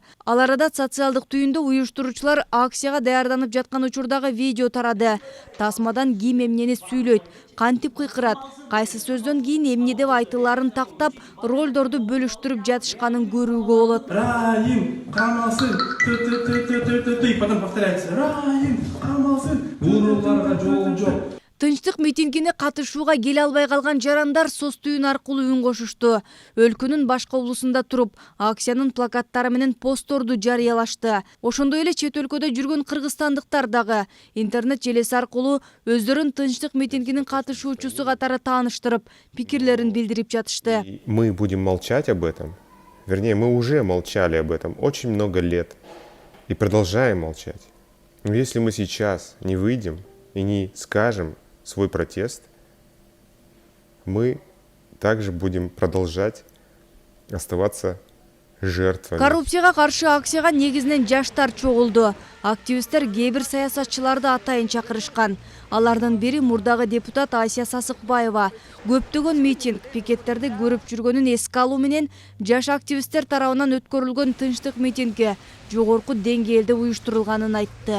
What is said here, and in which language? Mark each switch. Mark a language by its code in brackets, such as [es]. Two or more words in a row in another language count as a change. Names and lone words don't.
[ky] Ал арада социалдык түйүндө уюштуруучулар акцияга даярданып жаткан учурдагы видео тарады. Тасмадан ким эмнени сүйлөйт, кантип кыйкырат, кайсы сөздөн кийин эмне деп айтыларын тактап, ролдорду бөлүштүрүп жатышканын көрүүгө болот. Раим, камалсын, [ru] потом повторяется. [ky] Раим, камалсын. Бул ролларга жол жок. Тынчтык митингине катышууга келе албай калган жарандар соц түйүн аркылуу үн кошушту. Өлкөнүн башка облусунда туруп, акциянын плакаттары менен постторду жарыялашты. Ошондой эле чет өлкөдө жүргөн кыргызстандыктар дагы интернет желеси аркылуу өздөрүн тынчтык митингинин катышуучусу катары тааныштырып, пикирлерин билдирип жатышты. [ru] Мы будем молчать об этом. Вернее, мы уже молчали об этом очень много лет и продолжаем молчать. Но если мы сейчас не выйдем и не скажем свой протест, мы также будем продолжать оставаться жертвами. [ky] Коррупцияга каршы акцияга негизинен жаштар чогулду. Активисттер кээ бир саясатчыларды атайын чакырышкан. Алардын бири мурдагы депутат Асия Сасыкбаева. Көптөгөн митинг, пикеттерди көрүп жүргөнүн эске алуу менен жаш активисттер тарабынан өткөрүлгөн тынчтык митингге жогорку деңгээлде уюштурулганын айтты.